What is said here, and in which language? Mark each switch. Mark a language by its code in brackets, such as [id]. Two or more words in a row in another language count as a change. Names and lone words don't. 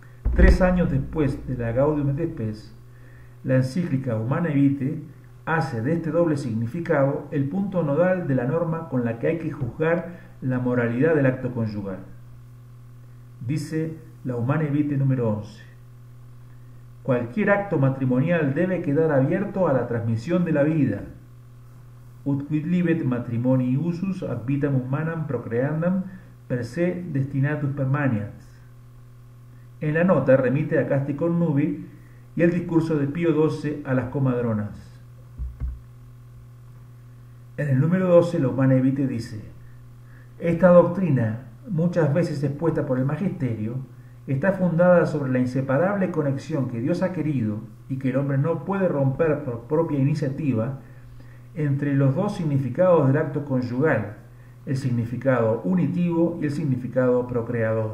[es] 3 años después de la Gaudium et Spes, la encíclica Humanae Vitae hace de este doble significado el punto nodal de la norma con la que hay que juzgar la moralidad del acto conyugal. Dice la Humanae Vitae número 11. Cualquier acto matrimonial debe quedar abierto a la transmisión de la vida. [la] Ut quid libet matrimoni usus ad vitam humanam procreandam per se destinatus permaniat. [es] En la nota remite a Casti Connubi y el discurso de Pío XII a las comadronas. En el número 12, la Humanae Vitae dice: esta doctrina, muchas veces expuesta por el magisterio, está fundada sobre la inseparable conexión que Dios ha querido y que el hombre no puede romper por propia iniciativa entre los dos significados del acto conyugal, el significado unitivo y el significado procreador.